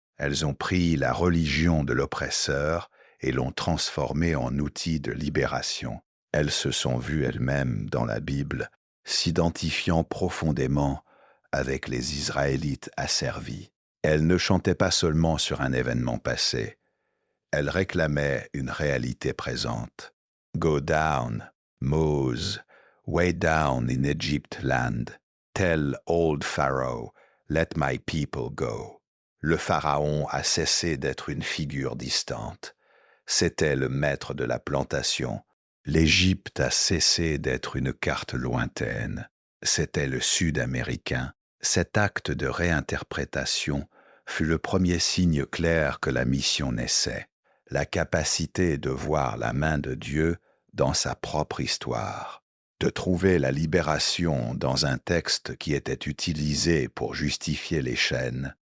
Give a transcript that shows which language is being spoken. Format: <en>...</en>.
<fr>Elles ont pris la religion de l'oppresseur et l'ont transformée en outil de libération. Elles se sont vues elles-mêmes dans la Bible, s'identifiant profondément avec les Israélites asservis. Elles ne chantaient pas seulement sur un événement passé, elles réclamaient une réalité présente.</fr> <en>Go down, Moses, way down in Egypt land, tell old Pharaoh, let my people go.</en> <fr>Le pharaon a cessé d'être une figure distante. C'était le maître de la plantation. L'Égypte a cessé d'être une carte lointaine. C'était le Sud-Américain. Cet acte de réinterprétation fut le premier signe clair que la mission naissait, la capacité de voir la main de Dieu dans sa propre histoire, de trouver la libération dans un texte qui était utilisé pour justifier les chaînes.</fr>